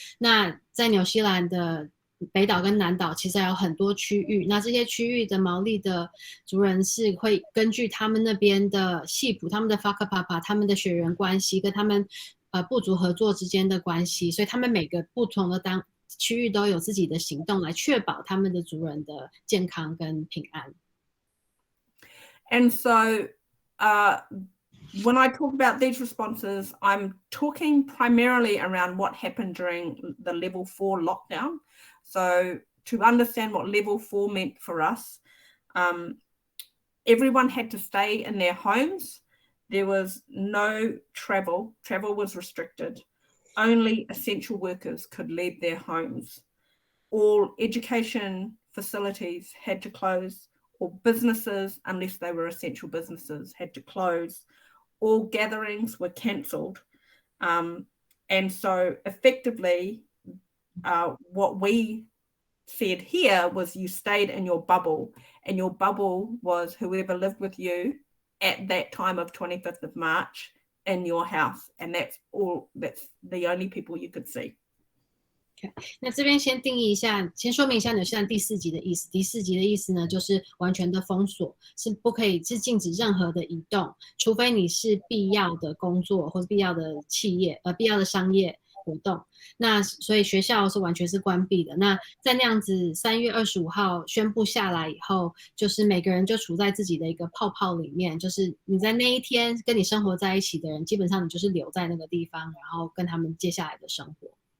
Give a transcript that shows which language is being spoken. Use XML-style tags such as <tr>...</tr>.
<zh>那在纽西兰的北岛跟南岛其实还有很多区域，那这些区域的毛利的族人是会根据他们那边的系谱、他们的 Whakapapa、他们的血缘关系跟他们部族合作之间的关系，所以他们每个不同的区域都有自己的行动来确保他们的族人的健康跟平安。</zh> <en>And so, when I talk about these responses, I'm talking primarily around what happened during the level 4 lockdown. So to understand what level 4 meant for us, everyone had to stay in their homes. There was no travel. Travel was restricted. Only essential workers could leave their homes. All education facilities had to close. All businesses, unless they were essential businesses, had to close. All gatherings were cancelled. And so effectively, what we said here was you stayed in your bubble, and your bubble was whoever lived with you at that time of 25th of March in your house. And that's the only people you could see.</en> <zh>那这边先定义一下，先说明一下纽西兰第4级的意思。第4级的意思呢，就是完全的封锁，是不可以，是禁止任何的移动，除非你是必要的工作或者必要的企业，必要的商业活动。那所以学校是完全是关闭的。那在那样子3月25号宣布下来以后，就是每个人就处在自己的一个泡泡里面，就是你在那一天跟你生活在一起的人，基本上你就是留在那个地方，然后跟他们接下来的生活。</zh>